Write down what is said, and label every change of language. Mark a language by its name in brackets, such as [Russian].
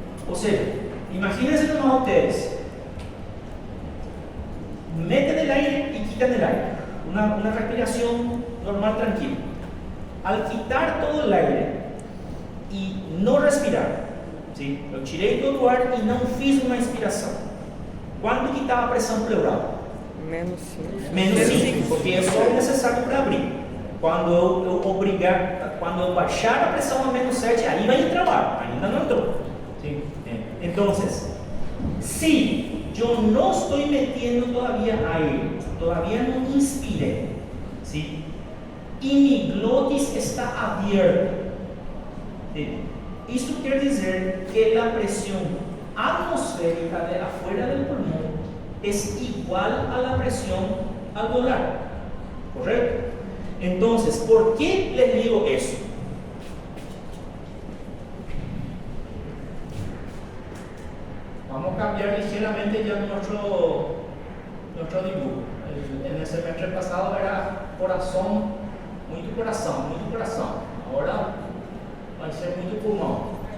[Spanish] O sea, imagínense nomás ustedes, meten el aire y quitan el aire. Una respiración normal, tranquila. Al quitar todo el aire y no respirar, ¿sí? [Portuguese] Eu tirei todo o ar e não fiz uma inspiração. Quanto que estava a pressão pleural? Menos 5. Menos 5, porque é só o necessário para abrir. Quando eu baixar a pressão a menos 7, aí vai entrar o ar, ainda não entrou. [Spanish] ¿Sí? Entonces, si yo no estoy metiendo todavía aire, todavía no inspiré, ¿sí? Y mi glotis está abierta, ¿sí? Esto quiere decir que la presión atmosférica de afuera del pulmón es igual a la presión alveolar, ¿correcto? Entonces, ¿por qué les digo eso? Vamos a cambiar ligeramente ya nuestro dibujo. En el semestre pasado era corazón, [Portuguese] muito coração. [Spanish] Ahora [Portuguese] vai ser muito pulmão.